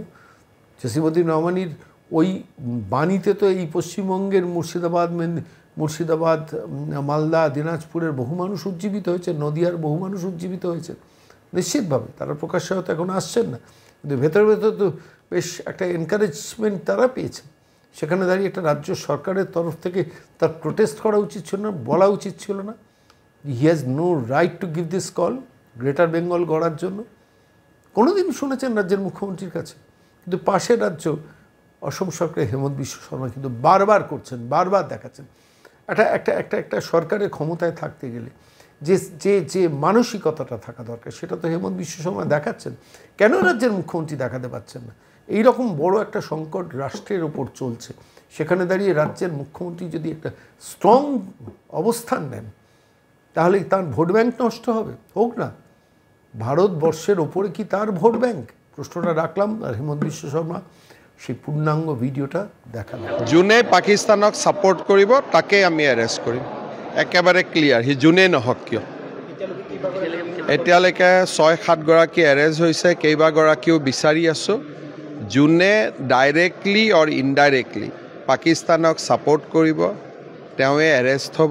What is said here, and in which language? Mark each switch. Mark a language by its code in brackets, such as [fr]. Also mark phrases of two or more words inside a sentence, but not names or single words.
[bn] জসিমউদ্দিন রহমানির ওই বাণীতে তো এই পশ্চিমবঙ্গের মুর্শিদাবাদ, মালদা, দিনাজপুরের বহু মানুষ উজ্জীবিত হয়েছে, নদিয়ার বহু মানুষ উজ্জীবিত হয়েছে নিশ্চিতভাবে। তারা প্রকাশ্যে হয়তো এখন আসছেন না, কিন্তু ভেতরে ভেতরে তো বেশ একটা এনকারেজমেন্ট তারা পেয়েছেন। সেখানে দাঁড়িয়ে একটা রাজ্য সরকারের তরফ থেকে তার প্রোটেস্ট করা উচিত ছিল না, বলা উচিত ছিল না [en] he has no right to give this call [bn] গ্রেটার বেঙ্গল গড়ার জন্য? কোনোদিন শুনেছেন রাজ্যের মুখ্যমন্ত্রীর কাছে? কিন্তু পাশের রাজ্য অসম সরকারের হেমন্ত বিশ্ব শর্মা কিন্তু বারবার করছেন, বারবার দেখাচ্ছেন। একটা সরকারের ক্ষমতায় থাকতে গেলে যে যে যে মানসিকতাটা থাকা দরকার সেটা তো হেমন্ত বিশ্ব শর্মা দেখাচ্ছেন। কেন রাজ্যের মুখ্যমন্ত্রী দেখাতে পারছেন না? এই রকম বড় একটা সংকট রাষ্ট্রের ওপর চলছে, সেখানে দাঁড়িয়ে রাজ্যের মুখ্যমন্ত্রী যদি একটা স্ট্রং অবস্থান নেন তাহলে তার [en] vote bank [bn] নষ্ট হবে। হোক না, ভারতবর্ষের ওপরে কি তার [en] vote bank? [bn] প্রশ্নটা রাখলাম। আর হেমন্ত বিশ্ব শর্মা সেই পূর্ণাঙ্গ ভিডিওটা দেখালাম। [as] যোনে পাকিস্তানক ছাপোৰ্ট কৰিব তাকে আমি এৰেষ্ট কৰিম, একেবাৰে ক্লিয়াৰ। সি যোনেই নহওক কিয়। এতিয়ালৈকে ৬-৭ গৰাকী এৰেষ্ট হৈছে, কেইবাগৰাকীও বিচাৰি আছোঁ। যোনে [en] directly or indirectly [as] পাকিস্তানক ছাপোৰ্ট কৰিব তেওঁৱে এৰেষ্ট হ'ব।